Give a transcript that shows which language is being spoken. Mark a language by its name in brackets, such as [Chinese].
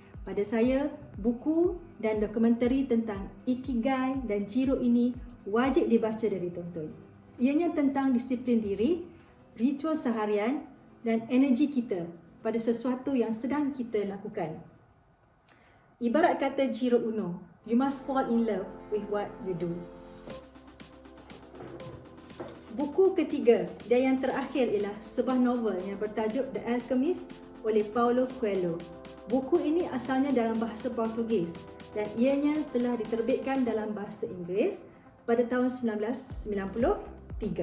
[Malay] Pada saya, buku dan dokumentari tentang Ikigai dan Jiro ini wajib dibaca dan ditonton. Ianya tentang disiplin diri, ritual seharian dan energi kita pada sesuatu yang sedang kita lakukan. Ibarat kata [English] Jiro Uno, you must fall in love with what you do. [Malay] Buku ketiga dan yang terakhir ialah sebuah novel yang bertajuk The Alchemist oleh Paulo Coelho. Buku ini asalnya dalam bahasa Portugis dan ianya telah diterbitkan dalam bahasa Inggeris pada tahun 1993.